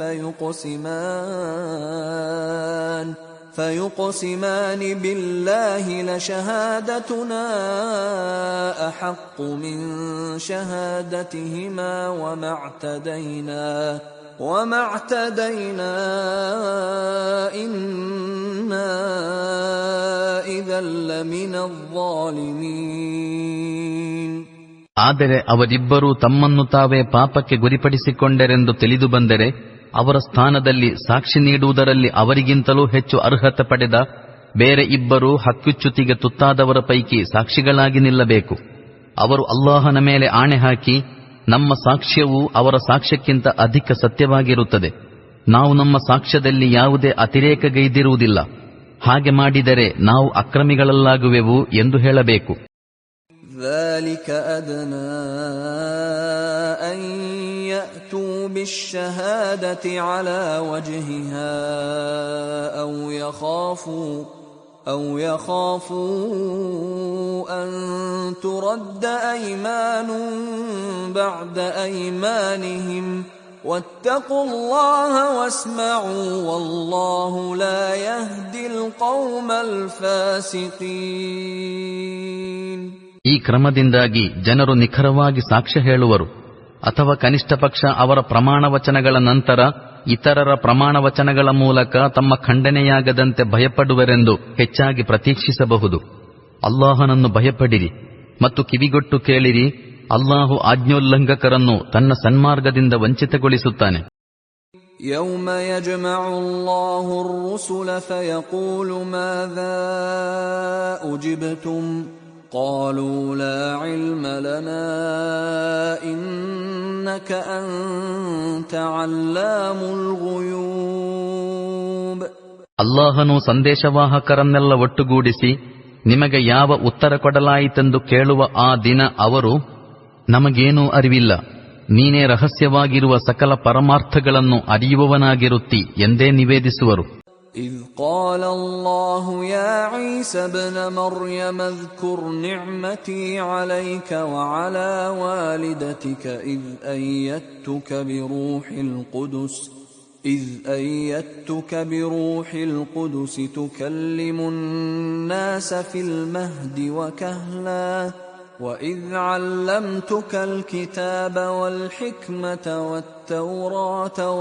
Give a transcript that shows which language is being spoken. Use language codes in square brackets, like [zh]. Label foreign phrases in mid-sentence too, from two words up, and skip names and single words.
[ar] فيقسمان بالله لشهادتنا أحق من شهادتهما وما اعتدينا إنا إذا لمن الظالمين. [kn] ಆದರೆ ಅವರಿಬ್ಬರೂ ತಮ್ಮನ್ನು ತಾವೇ ಪಾಪಕ್ಕೆ ಗುರಿಪಡಿಸಿಕೊಂಡರೆಂದು ತಿಳಿದು ಬಂದರೆ ಅವರ ಸ್ಥಾನದಲ್ಲಿ ಸಾಕ್ಷಿ ನೀಡುವುದರಲ್ಲಿ ಅವರಿಗಿಂತಲೂ ಹೆಚ್ಚು ಅರ್ಹತೆ ಪಡೆದ ಬೇರೆ ಇಬ್ಬರು ಹಕ್ಕುಚ್ಯುತಿಗೆ ತುತ್ತಾದವರ ಪೈಕಿ ಸಾಕ್ಷಿಗಳಾಗಿ ನಿಲ್ಲಬೇಕು. ಅವರು ಅಲ್ಲಾಹನ ಮೇಲೆ ಆಣೆ ಹಾಕಿ, ನಮ್ಮ ಸಾಕ್ಷ್ಯವು ಅವರ ಸಾಕ್ಷ್ಯಕ್ಕಿಂತ ಅಧಿಕ ಸತ್ಯವಾಗಿರುತ್ತದೆ, ನಾವು ನಮ್ಮ ಸಾಕ್ಷ್ಯದಲ್ಲಿ ಯಾವುದೇ ಅತಿರೇಕಗೈದಿರುವುದಿಲ್ಲ, ಹಾಗೆ ಮಾಡಿದರೆ ನಾವು ಅಕ್ರಮಿಗಳಲ್ಲಾಗುವೆವು ಎಂದು ಹೇಳಬೇಕು. [ar] ذلك أدنى أن يأتوا بالشهادة على وجهها أو يخافوا أن ترد أيمان بعد أيمانهم واتقوا الله واسمعوا والله لا يهدي القوم الفاسقين. [kn] ಈ ಕ್ರಮದಿಂದಾಗಿ ಜನರು ನಿಖರವಾಗಿ ಸಾಕ್ಷ್ಯ ಹೇಳುವರು ಅಥವಾ ಕನಿಷ್ಠ ಪಕ್ಷ ಅವರ ಪ್ರಮಾಣವಚನಗಳ ನಂತರ ಇತರರ ಪ್ರಮಾಣವಚನಗಳ ಮೂಲಕ ತಮ್ಮ ಖಂಡನೆಯಾಗದಂತೆ ಭಯಪಡುವರೆಂದು ಹೆಚ್ಚಾಗಿ ಪ್ರತೀಕ್ಷಿಸಬಹುದು. ಅಲ್ಲಾಹನನ್ನು ಭಯಪಡಿರಿ ಮತ್ತು ಕಿವಿಗೊಟ್ಟು ಕೇಳಿರಿ, ಅಲ್ಲಾಹು ಆಜ್ಞೋಲ್ಲಂಘಕರನ್ನು ತನ್ನ ಸನ್ಮಾರ್ಗದಿಂದ ವಂಚಿತಗೊಳಿಸುತ್ತಾನೆ. [ar] يوم يجمع الله الرسل فيقول ماذا أجبتم قالوا لا علم لنا إنك أنت علام الغيوب. [kn] ಅಲ್ಲಾಹನು ಸಂದೇಶವಾಹಕರನ್ನೆಲ್ಲ ಒಟ್ಟುಗೂಡಿಸಿ ನಿಮಗೆ ಯಾವ ಉತ್ತರ ಕೊಡಲಾಯಿತೆಂದು ಕೇಳುವ ಆ ದಿನ ಅವರು, ನಮಗೇನೂ ಅರಿವಿಲ್ಲ, ನೀನೇ ರಹಸ್ಯವಾಗಿರುವ ಸಕಲ ಪರಮಾರ್ಥಗಳನ್ನು ಅರಿಯುವವನಾಗಿರುತ್ತಿ ಎಂದೇ ನಿವೇದಿಸುವರು. [ar] إذ قال الله يا عيسى ابن مريم اذكر نعمتي عليك وعلى والدتك إذ أيدتك بروح القدس تكلم الناس في المهد وكهلا وإذ علمتك الكتاب والحكمة والتوراة